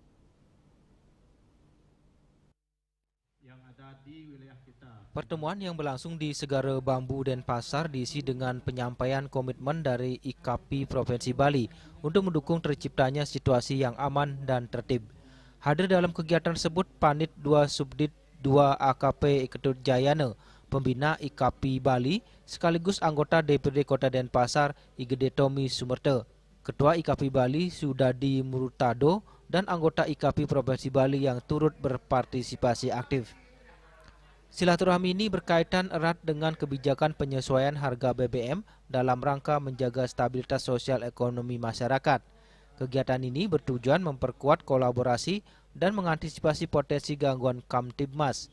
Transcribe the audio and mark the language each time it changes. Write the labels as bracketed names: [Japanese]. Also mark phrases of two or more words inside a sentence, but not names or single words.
[Indonesian] Pertemuan yang berlangsung di Segara Bambu Denpasar diisi dengan penyampaian komitmen dari IKAPI Provinsi Bali untuk mendukung terciptanya situasi yang aman dan tertib. Hadir dalam kegiatan tersebut Panit 2 Subdit 2 AKP Ketut Jayana, pembina IKAPI Bali, sekaligus anggota DPRD Kota Denpasar Igede Tommy Sumerta, Ketua IKAPI Bali Sudadi Murtado, dan anggota IKAPI Provinsi Bali yang turut berpartisipasi aktif. Silaturahmi ini berkaitan erat dengan kebijakan penyesuaian harga BBM dalam rangka menjaga stabilitas sosial ekonomi masyarakat. Kegiatan ini bertujuan memperkuat kolaborasi dan mengantisipasi potensi gangguan Kamtibmas.